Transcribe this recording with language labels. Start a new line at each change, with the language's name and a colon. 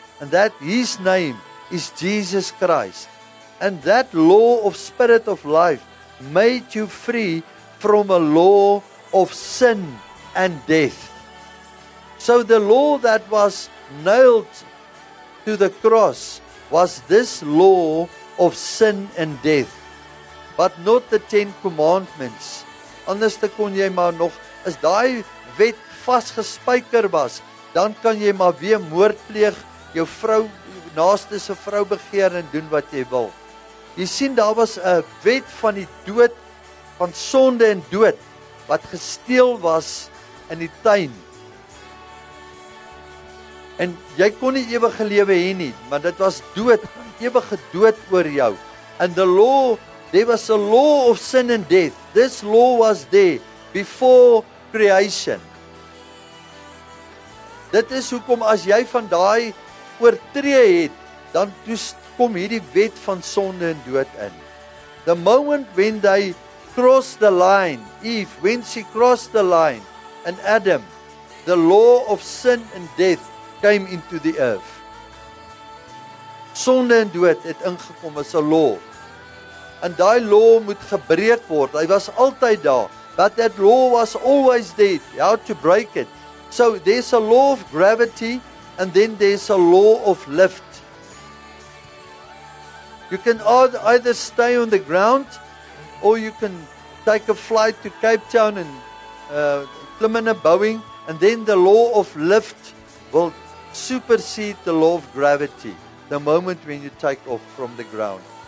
English: And that His name is Jesus Christ. And that law of spirit of life made you free from a law of sin and death. So the law that was nailed to the cross was this law of sin and death. But not the 10 commandments.
Afrikaans: Anders kon jy maar nog, as daai wet vasgespijker was, dan kan jy maar weer moord pleeg, jou vrou, naaste se vrou begeer en doen wat jy wil. Jy sien, daar was 'n wet van die dood, van sonde en dood, wat gesteel was in die tuin. En jy kon nie ewige lewe hê nie, maar dit was dood, ewige dood oor jou.
English: And the law, there was a law of sin and death. This law was there before creation.
Afrikaans: Dit is hoekom as jy van daai oortree het, dan kom hierdie wet van sonde en dood in.
English: The moment when they crossed the line, Eve, when she crossed the line, and Adam, the law of sin and death came into the earth.
Afrikaans: Sonde en dood het ingekom as 'n law. En daai law moet gebreek word. Hy was altyd daar.
English: But that law was always there. How to break it. So there's a law of gravity and then there's a law of lift. You can either stay on the ground or you can take a flight to Cape Town and
Afrikaans: klim in 'n Boeing,
English: and then the law of lift will supersede the law of gravity the moment when you take off from the ground.